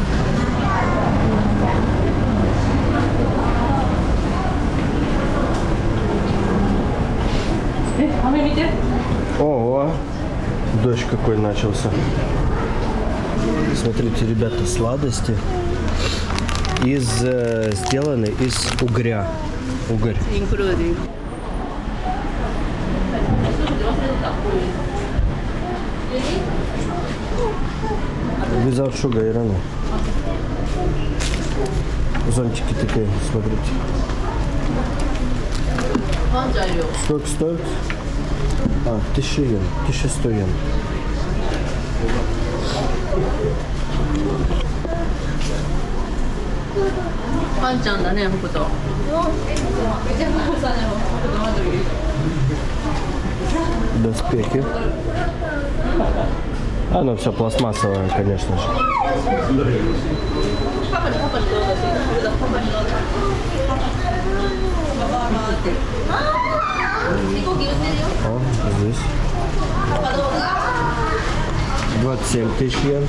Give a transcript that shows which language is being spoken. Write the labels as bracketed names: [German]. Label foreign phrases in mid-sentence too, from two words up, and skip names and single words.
[Russian] Ого, дождь какой начался. Смотрите, ребята, сладости сделаны из угря. Угорь. [English] Without sugar, [Russian] Ирана. Зонтики такие, смотрите. Сколько стоит? 1000 йен, 1100 йен. [Japanese] ワンちゃんだね、北斗。 [Russian] Доспехи. Оно все пластмассовое, конечно же. О, здесь 27 тысяч йен.